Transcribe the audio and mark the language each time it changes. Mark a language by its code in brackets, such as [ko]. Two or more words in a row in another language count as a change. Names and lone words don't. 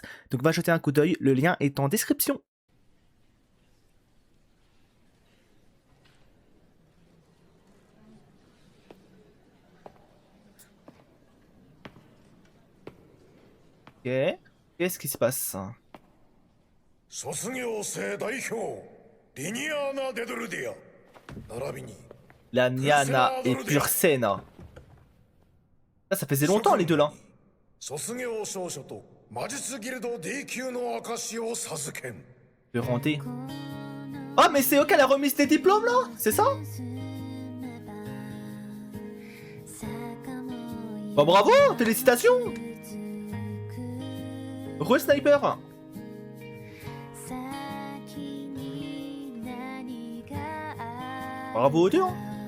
[fr] Donc va jeter un coup d'œil, le lien est en description. Ok, qu'est-ce qui se passe? [ja] 卒業生代表リニアーナ・デドルディア並びに [fr] La Niana et Pursena. Ça faisait longtemps les deux là. [ja] 卒業証書と魔術ギルド D 級の証を授けん [fr] Le renter. Ah mais c'est eux qui a la remise des diplômes là? C'est ça? Bah bravo, félicitations. Re-sniper. Bravo aux deux hein.